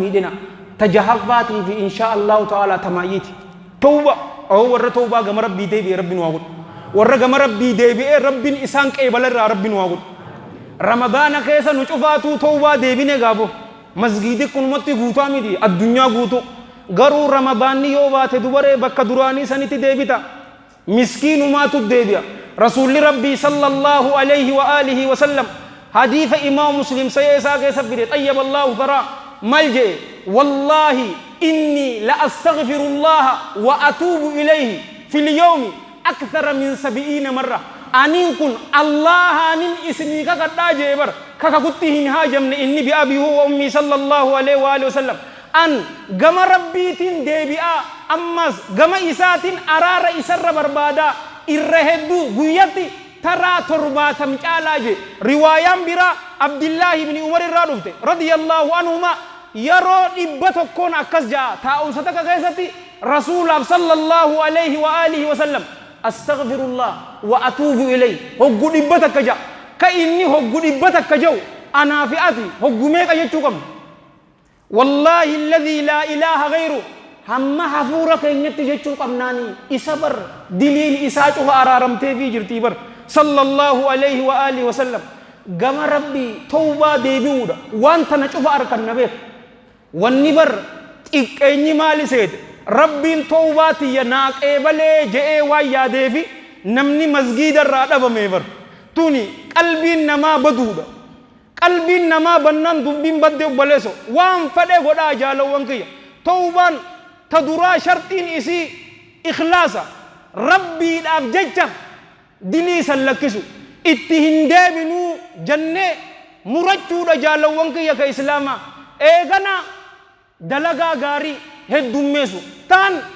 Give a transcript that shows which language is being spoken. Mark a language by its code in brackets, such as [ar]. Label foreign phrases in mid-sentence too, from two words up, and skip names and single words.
[om] miidhina tajahaffaatii fi [ar] إن شاء الله تعالى [om] tamaayyiiti tawba ahoo warra tawbaa gama rabbii deebi'ee rabbiin waa godhu warra gama rabbii deebi'ee rabbiin isaan qeebalarraa rabbiin waa godhu ramadaana keessa nu cufaatuu tawbaa deebine gaafo masgiidi kunumatti guutaa miti addunyaa guutu garuu ramadaanni yoo baate dubaree bakka duraanii sanitti deebita miskiinumaatu deebi'a rasuulli rabbii [ar] صلى الله عليه و آله و سلم [om] hadiisa imaam muslim sayee isaa keessa fide xayyaba allahu taraa mal jee [ar] والله إني ل أستغفر الله و أتوب إليه في اليوم أكثر من 70 مرة [om] anin kun allahanin ismii kakadhaa jee bar kakakutti hin haajamne [ar] إنه بأبي و أمي صلى الله عليه و آله وسلم [om] an gama rabbiitiin deebi'aa ammas gama isaatiin araara isarra barbaadaa irra hedduu guyyatti taraa 70 caalaa jee riwaayaan biraa abdillaahi ibni umar irraa dhufte [ar] رضي الله عنهما [om] yeroo 100 akkas ja'a taa'umsa takka keessatti rasuulaaf [ar] صلى الله عليه و آله وسلم أستغفر الله و أتوب إليه [om] hoggu 100 akka ja'a ka inni hoggu 100 akka jau anaa fi ati hoggu meeqa jechuu qabna [ar] والله الذي لا إله غيره [om] hamma hafuura keenyatti jechuu qabnaanii isa bar diliin isaa cufa araaramtee fi jirtii bar [ar] صلى الله عليه و آله وسلم [om] gama rabbii tawbaa deebi'uudha waan tana cufa arkanna beek wanni bar xiqqeenyi maali seete rabbiin tawbaa tiyya naa qeebalee je'ee waan yaadeefi namni masgiidarraa dhabamee bar tuni qalbiin namaa baduudha qalbiin namaa bannaan dubbiin badde obbaleeso waan fedhe godhaa jaalawwan kiyya tawbaan ta duraa sharxiin isii ikhlaasa rabbiidhaaf jecha dilii san lakkisu itti hin deebinuu jannee murachuudha jaalawwan kiyya ka islaamaa eegana dalagaa gaarii heddummeessu taan